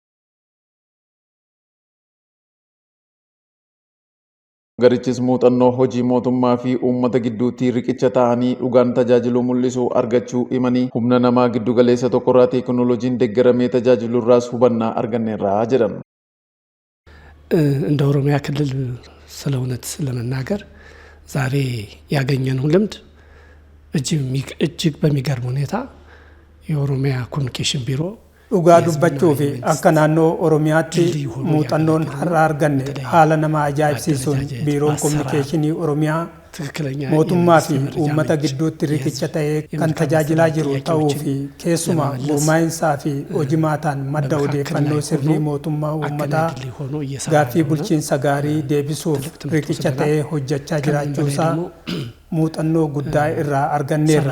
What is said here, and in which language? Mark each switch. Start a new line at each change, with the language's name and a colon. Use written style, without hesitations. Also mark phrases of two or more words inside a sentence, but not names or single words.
Oromo: Garichis muuxannoo hojii mootummaa fi uummata gidduutti riqicha ta'anii dhugaan tajaajiluu mul'isu argachuu himanii humna namaa giddu galeessa tokkorraa teekinooloojiin deeggaramee tajaajilurraas hubannaa arganneerra jedhan.
Amharic: እንደ ኦሮሚያ ክልል ስለ እውነት ለመናገር ዛሬ ያገኘነው ልምድ እጅግ በሚገርም ሁኔታ የኦሮሚያ ኮሚኒኬሽን ቢሮ
Oromo: dhugaa dubbachuu fi akka naannoo Oromiyaatti muuxannoon har'a arganne haala nama ajaa'ibsiisuun biiroon kominikeeshinii Oromiyaa mootummaa fi uummata gidduutti riqicha ta'ee kan tajaajilaa jiru ta'uu fi keessumaa gurmaa'insaa fi hojimaataan madda odeeffannoo sirrii mootummaa uummataa gaaffii bulchiinsa gaarii deebisuuf riqicha ta'ee hojjechaa jiraachuusaa muuxannoo guddaa irraa arganneerra.